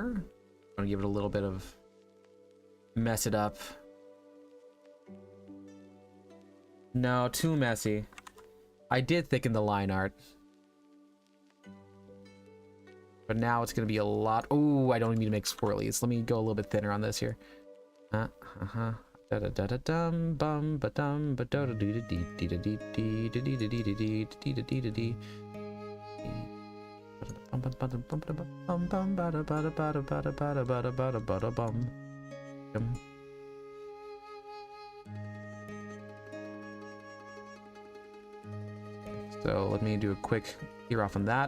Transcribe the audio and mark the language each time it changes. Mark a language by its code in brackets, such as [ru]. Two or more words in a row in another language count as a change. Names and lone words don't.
[en] I'm gonna give it a little bit of mess it up. No, too messy. I did thicken the line art. But now it's gonna be a lot. Oh, I don't even need to make swirlies. Let me go a little bit thinner on this here. Da da da da dum bum ba dum ba da da dee da dee dee da dee dee da dee da dee da dee dee da dee da dee. So let me do a quick clear off on that.